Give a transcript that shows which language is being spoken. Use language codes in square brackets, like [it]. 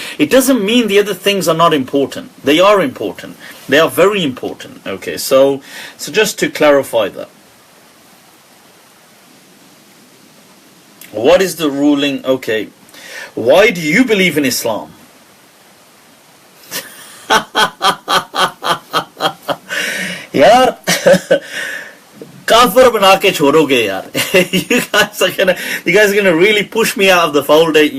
[en] It doesn't mean the other things are not important. They are important. They are very important. Okay, so just to clarify that. What is the ruling? Okay. Why do you believe in Islam? [hi] यार काफिर बना के छोड़ोगे यार. [en] You guys are gonna really push me out of the fold.